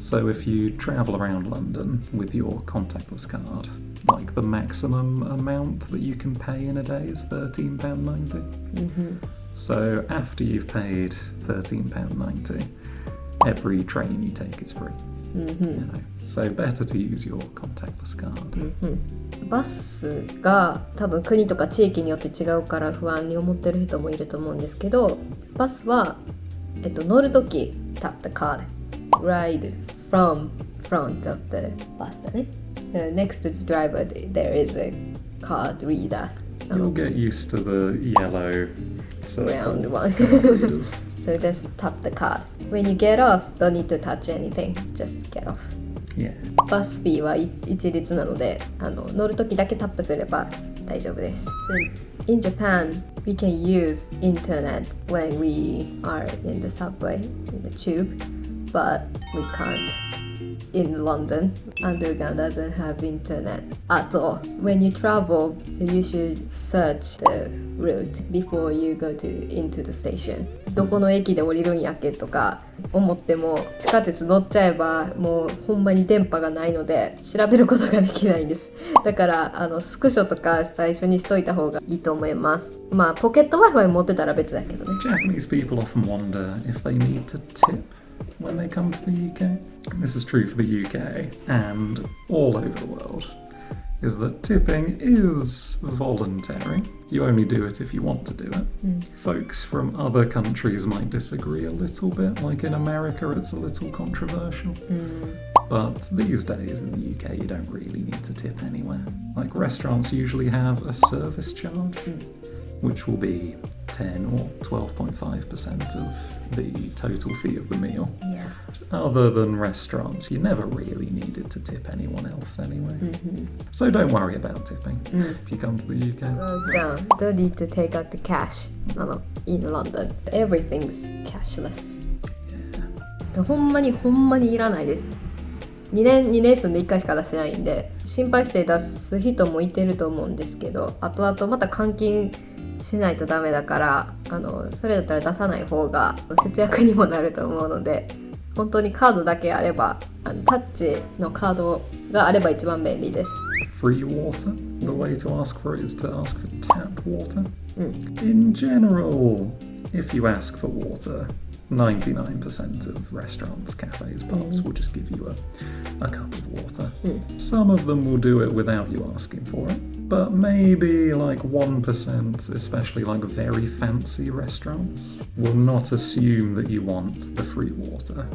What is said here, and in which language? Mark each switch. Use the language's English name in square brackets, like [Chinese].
[English] So if you travel around London with your contactless card, like the maximum amount that you can pay in a day is £13.90. So after you've paid £13.90, every train you take is free. You know, so better to use your contactless card. [Japanese] バスが多分国とか地域によって違うから不安に思ってる人もいると思うんですけど、バスは、乗るとき [English] tap the card, ride from front of the bus [Japanese] だね。 [English] So next to the driver there is a card reader. You'll get used to the yellow round one. readers. So just tap the card. When you get off, don't need to touch anything. Just get off. Yeah. [Japanese] バスフィーは一律なので乗るときだけタップすれば大丈夫です。 [English] So in Japan, we can use internet when we are in the subway, in the tube, but we can't in London. Underground doesn't have internet at all. When you travel, so you should search the route before you go into the station. [Japanese] どこの駅で降りるんやっけとか思っても地下鉄乗っちゃえばもうほんまに電波がないので調べることができないんです。だからスクショとか最初にしといた方がいいと思います。まあポケット Wi-Fi 持ってたら別だけどね。 [English] Japanese people often wonder if they need to tip when they come to the UK. This is true for the UK and all over the world. Is that tipping is voluntary. You only do it if you want to do it. Folks from other countries might disagree a little bit, like in America it's a little controversial. But these days in the UK you don't really need to tip anywhere. Like restaurants usually have a service charge, which will be 10 or 12.5% of the total fee of the meal. Yeah. Other than restaurants, you never really needed to tip anyone else anyway. So don't worry about tipping if you come to the UK. Close down. Don't need to take out the cash. In London. Everything's cashless. Yeah. [Japanese] ほんまにいらないです。2年住んで1回しか出してないんで心配して出す人もいてると思うんですけど後々また換金しないとダメだからそれだったら出さない方が節約にもなると思うので本当にカードだけあればタッチのカードがあれば一番便利です。 [English] Free water? The way to ask for it is to ask for tap water. In general, if you ask for water, 99% of restaurants, cafes, pubs will just give you a cup of water. Some of them will do it without you asking for it, but maybe like 1%, especially like very fancy restaurants, will not assume that you want the free water.